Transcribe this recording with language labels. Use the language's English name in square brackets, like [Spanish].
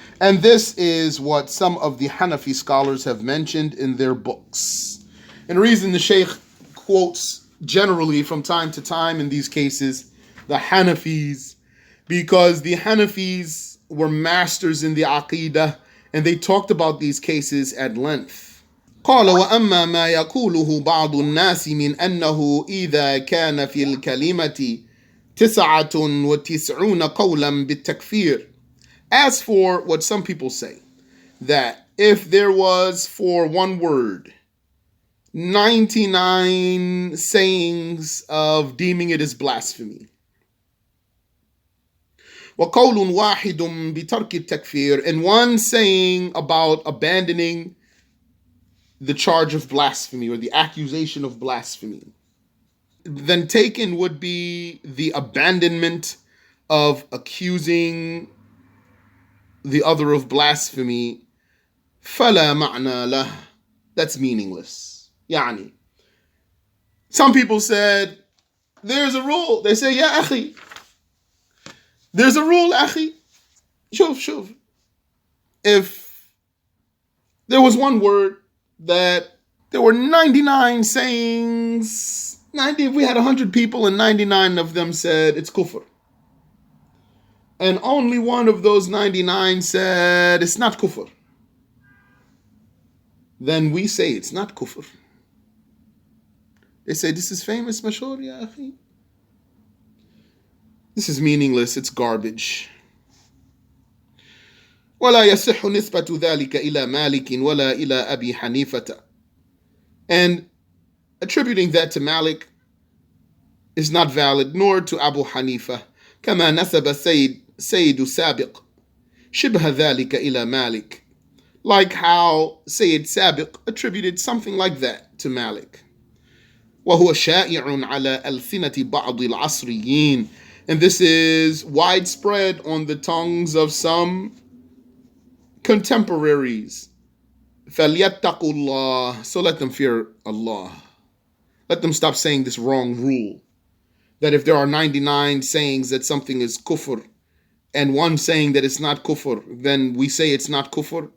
[English] And this is what some of the Hanafi scholars have mentioned in their books. And the reason the Shaykh quotes generally from time to time in these cases the Hanafis because the Hanafis were masters in the aqidah, and they talked about these cases at length. [Arabic] قال وأما ما يقوله بعض الناس من أنه إذا كان في الكلمة 99 قولا بالتكفير. [English] As for what some people say, that if there was for one word 99 sayings of deeming it as blasphemy, [Arabic] وقول واحد بترك التكفير, [English] and one saying about abandoning the charge of blasphemy or the accusation of blasphemy, then taken would be the abandonment of accusing the other of blasphemy. [Arabic] فلا معنى له, [English] that's meaningless. يعني, some people said there's a rule. They say, ya akhi, there's a rule, akhi. Shuf. If there was one word that there were 99 sayings, if we had 100 people and 99 of them said it's kufr, and only one of those 99 said it's not kufr, then we say it's not kufr. They say this is famous, mashhur, ya akhi. This is meaningless, it's garbage. [Arabic] ولا يصح نسبة ذلك إلى مالك ولا إلى أبي حنيفة. [English] And attributing that to Malik is not valid, nor to Abu Hanifa. [Arabic] كما نسب سيد سابق شبه ذلك إلى مالك. [English] Like how Sayyid Sabiq attributed something like that to Malik. [Arabic] وهو شائع على ألسنة بعض العصريين. [English] And this is widespread on the tongues of some contemporaries. [Arabic] فَلْيَتَّقُوا اللَّهِ, [English] so let them fear Allah. Let them stop saying this wrong rule, that if there are 99 sayings that something is kufr, and one saying that it's not kufr, then we say it's not kufr.